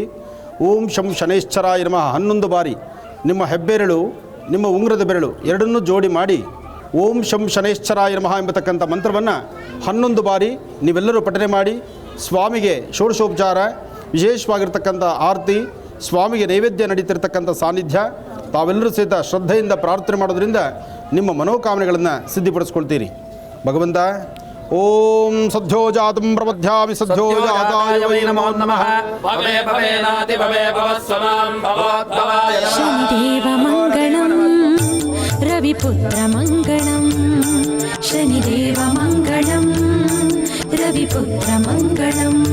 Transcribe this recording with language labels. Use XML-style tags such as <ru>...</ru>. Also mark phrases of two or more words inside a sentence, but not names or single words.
<sa>ಓಂ ಶಂ ಶನೈಶ್ಚರಾಯ ನಮಃ</sa> <kn>11 ಬಾರಿ ನಿಮ್ಮ ಹೆಬ್ಬೆರಳು, ನಿಮ್ಮ ಉಂಗುರದ ಬೆರಳು ಎರಡನ್ನೂ ಜೋಡಿ ಮಾಡಿ</kn> <sa>ಓಂ ಶಂ ಶನೈಶ್ಚರಾಯ ನಮಃ</sa> <kn>ಎಂಬತಕ್ಕಂಥ ಮಂತ್ರವನ್ನು 11 ಬಾರಿ ನೀವೆಲ್ಲರೂ ಪಠನೆ ಮಾಡಿ ಸ್ವಾಮಿಗೆ ಷೋಡಶೋಪಚಾರ ವಿಶೇಷವಾಗಿರ್ತಕ್ಕಂಥ ಆರತಿ, ಸ್ವಾಮಿಗೆ ನೈವೇದ್ಯ ನಡೀತಿರ್ತಕ್ಕಂಥ ಸಾನ್ನಿಧ್ಯ ತಾವೆಲ್ಲರೂ ಸಹಿತ ಶ್ರದ್ಧೆಯಿಂದ ಪ್ರಾರ್ಥನೆ ಮಾಡೋದ್ರಿಂದ ನಿಮ್ಮ ಮನೋಕಾಮನೆಗಳನ್ನು ಸಿದ್ಧಿಪಡಿಸ್ಕೊಳ್ತೀರಿ.</kn> <sa>ಭಗವಂತ ಓಂ ಸದ್ಯೋ ಜಾತಂ ಪ್ರಬಧ್ಯಾಮಿ ಸದ್ಯೋ ಜಾತಾಯ ವೈ ನಮೋ ನಮಃ. ಭವೇ ಭವೇನಾತಿ ಭವೇ ಭವಸ್ವಮಾಂ ಭವೋದ್ಭವಾಯ ನಮಃ. ಶನಿದೇವ ಮಂಗಳಂ ರವಿಪುತ್ರ ಮಂಗಳಂ, ಶನಿದೇವ ಮಂಗಳಂ ರವಿಪುತ್ರ ಮಂಗಳಂ,</sa>